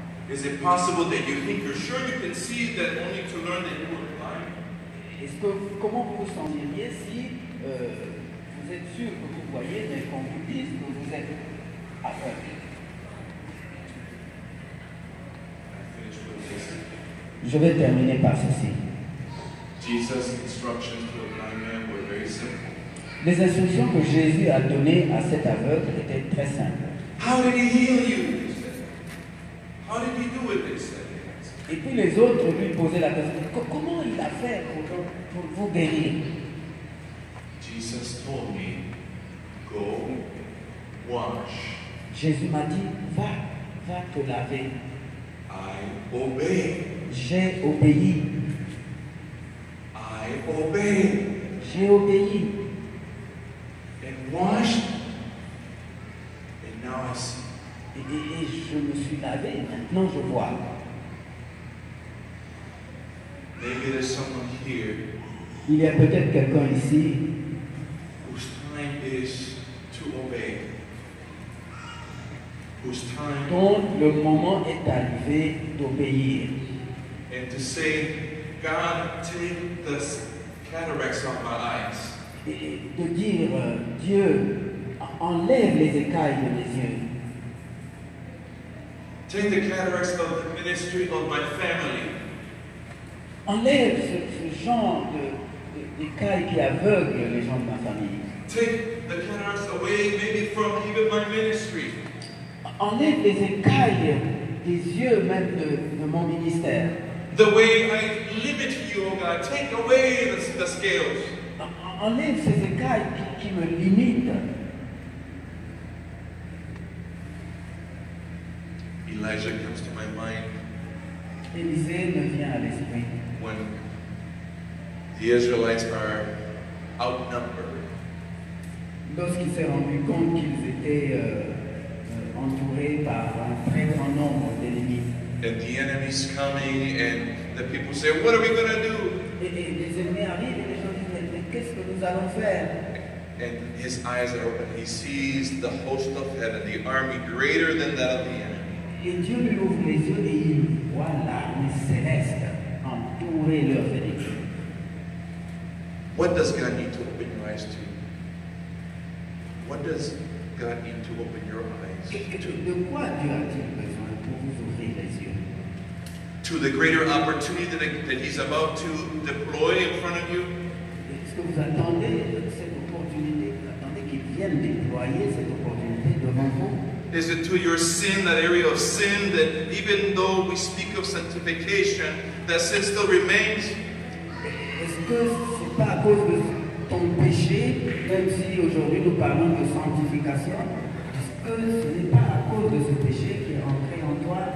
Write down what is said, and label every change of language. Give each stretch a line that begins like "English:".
English: Is it possible that you think you're sure you can see that only to learn that you were blind?
French: Comment vous vous sentiriez si vous êtes sûr que vous voyez, mais qu'on vous dise que vous êtes aveugle?
English: I finish with this.
French: Je vais terminer par ceci.
English: Jesus' instructions to the blind man were very simple.
French: Les instructions que Jésus a données à cet aveugle étaient très simples.
English: How did he heal you? They said. How did he do it? They said.
French: Et puis les autres lui posaient la question, comment il a fait pour vous guérir?
English: Jesus told me, go wash.
French: Jésus m'a dit, va te laver.
English: I obey.
French: J'ai obéi.
English: I obey.
French: J'ai obéi.
English: And washed. And now I see.
French: Et je me suis lavé. Maintenant je vois.
English: Maybe there's someone here
French: Il y a peut-être quelqu'un ici
English: whose time is to obey. Whose time
French: dont le moment est arrivé d'obéir.
English: and to say, God, take the cataracts off my eyes.
French: Et de dire, Dieu, enlève les écailles de mes yeux.
English: Take the cataracts of the ministry of my family.
French: Enlève ce genre d'écailles qui aveuglent les gens de ma famille.
English: Take the cataracts away maybe from even my ministry.
French: Enlève les écailles des yeux même de mon ministère.
English: The way I limit you, oh God, take away the scales.
French: Enlève ces écailles qui me limitent.
English: Elijah comes to my mind
French: Élisée me vient à l'esprit.
English: when the Israelites are outnumbered.
French: Lorsqu'il s'est rendu compte qu'ils étaient entourés par un très grand nombre d'ennemis.
English: And the enemy's coming, and the people say, what are we going to do?
French: Et les ennemis arrivent et les gens disent, mais qu'est-ce que nous allons faire?
English: And his eyes are open. He sees the host of heaven, the army greater than that of the enemy.
French: Et Dieu lui ouvre les yeux et il voit l'armée céleste entourer leurs ennemis.
English: What does God need to open your eyes to? What does God need to open your eyes to?
French: De quoi Dieu a-t-il besoin pour vous ouvrir les yeux?
English: To the greater opportunity that he's about to deploy in front of you?
French: Est-ce que vous attendez cette opportunité? Vous attendez qu'il vienne déployer cette opportunité devant vous?
English: Is it to your sin, that area of sin, that even though we speak of sanctification, that sin still remains?
French: Est-ce que c'est pas à cause de ton péché, même si aujourd'hui nous parlons de sanctification, est-ce que ce n'est pas à cause de ce péché qui est ancré en toi.